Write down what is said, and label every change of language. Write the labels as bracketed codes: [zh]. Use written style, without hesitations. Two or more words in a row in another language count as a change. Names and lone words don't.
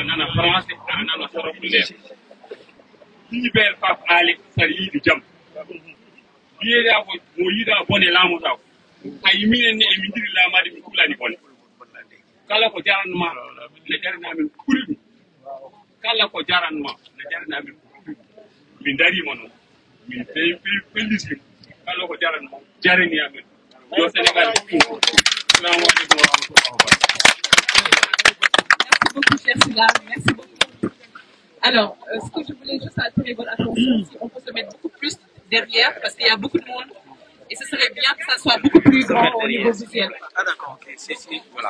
[ff] nana français ara nana sorofulaire libéré Papa Alé saɗa yiiɗi jam wiyeɗa ko mo yiiɗa bone laamotaw hay minen ne emin jiri laamade min kuulani bone kala ko jaranma ne jaranamen ɓuri ɗum kala ko jaranma ne jaranamen ɓuri ɗum min darima noon min fellitima kala ko jaranma jarani amen yo Sénégal [ar] salamu aleykum wa rahmatullahi wa [fr] Merci beaucoup, cher Sila. Merci beaucoup. Alors, ce que je voulais juste attirer votre attention, si on peut se mettre beaucoup plus derrière, parce qu'il y a beaucoup de monde, et ce serait bien que ça soit beaucoup plus grand au niveau visuel. Ah d'accord, ok. Si, voilà.